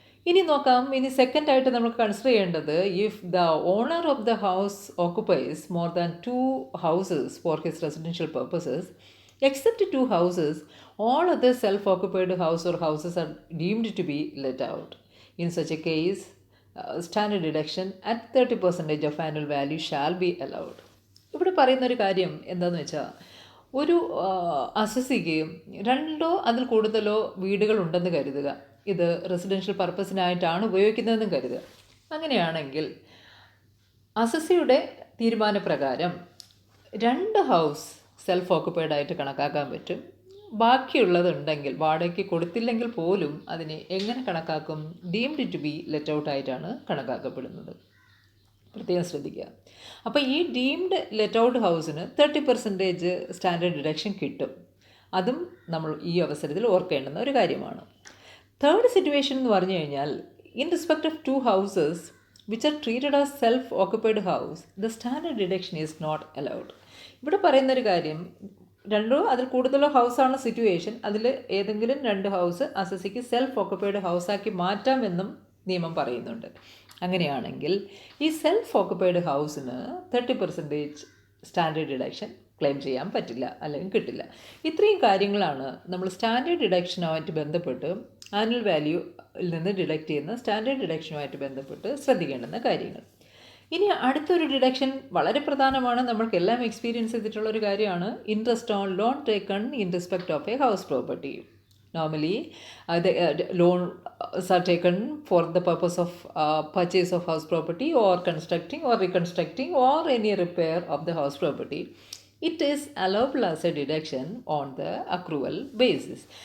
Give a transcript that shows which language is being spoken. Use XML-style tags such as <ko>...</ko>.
<ml>ഇനി നോക്കാം, ഇനി സെക്കൻഡായിട്ട് നമുക്ക് കൺസിഡർ ചെയ്യേണ്ടത്,</ml> <en>If the owner of the house occupies more than 2 houses for his residential purposes except 2 houses, all other self-occupied house or houses are deemed to be let out. In such a case, standard deduction at 30% of annual value shall be allowed.</en> <ml>ഇവിടെ പറയുന്നൊരു കാര്യം എന്താണെന്ന് വെച്ചാൽ, ഒരു അസസിക്ക് 2 അതിൽ കൂടുതലോ വീടുകൾ ഉണ്ടെന്ന് കരുതുക. ഇത് റെസിഡൻഷ്യൽ പർപ്പസിനായിട്ടാണ് ഉപയോഗിക്കുന്നതെന്നും കരുതുക. അങ്ങനെയാണെങ്കിൽ അസസിയുടെ തീരുമാനപ്രകാരം 2 ഹൗസ് സെൽഫ് ഓക്കുപ്പൈഡ് ആയിട്ട് കണക്കാക്കാൻ പറ്റും. ബാക്കിയുള്ളതുണ്ടെങ്കിൽ, വാടകയ്ക്ക് കൊടുത്തില്ലെങ്കിൽ പോലും അതിനെ എങ്ങനെ കണക്കാക്കും? Deemed to B let out ആയിട്ടാണ് കണക്കാക്കപ്പെടുന്നത്. പ്രത്യേകം ശ്രദ്ധിക്കുക. അപ്പോൾ ഈ deemed let out ഹൗസിന് 30% standard deduction കിട്ടും. അതും നമ്മൾ ഈ അവസരത്തിൽ ഓർക്കേണ്ടുന്ന ഒരു കാര്യമാണ്. തേർഡ് സിറ്റുവേഷൻ എന്ന് പറഞ്ഞു കഴിഞ്ഞാൽ,</ml> <en>in respect of two houses which are treated as self-occupied house, the standard deduction is not allowed.</en> <ml>ഇവിടെ പറയുന്നൊരു കാര്യം, രണ്ടോ അതിൽ കൂടുതലോ ഹൗസാണ് സിറ്റുവേഷൻ, അതിൽ ഏതെങ്കിലും രണ്ട് ഹൗസ് അസസിക്ക് സെൽഫ് ഓക്കുപ്പൈഡ് ഹൗസാക്കി മാറ്റാമെന്നും നിയമം പറയുന്നുണ്ട്. അങ്ങനെയാണെങ്കിൽ ഈ self occupied ഹൗസിന് 30% standard deduction claim ചെയ്യാൻ പറ്റില്ല, അല്ലെങ്കിൽ കിട്ടില്ല. ഇത്രയും കാര്യങ്ങളാണ് നമ്മൾ സ്റ്റാൻഡേർഡ് ഡിഡക്ഷനുമായിട്ട് ബന്ധപ്പെട്ട് ആനുവൽ വാല്യൂയിൽ നിന്ന് ഡിഡക്റ്റ് ചെയ്യുന്ന സ്റ്റാൻഡേർഡ് ഡിഡക്ഷനുമായിട്ട് ബന്ധപ്പെട്ട് ശ്രദ്ധിക്കേണ്ടുന്ന കാര്യങ്ങൾ. ഇനി അടുത്തൊരു ഡിഡക്ഷൻ വളരെ പ്രധാനമാണ്, നമ്മൾക്കെല്ലാം എക്സ്പീരിയൻസ് ചെയ്തിട്ടുള്ളൊരു കാര്യമാണ്.</ml> <en>Interest on loan taken in respect of a house property. Normally, the loans are taken for the purpose of purchase of house property or constructing or reconstructing or any repair of the house property. It is allowable as a deduction on the accrual basis.</en>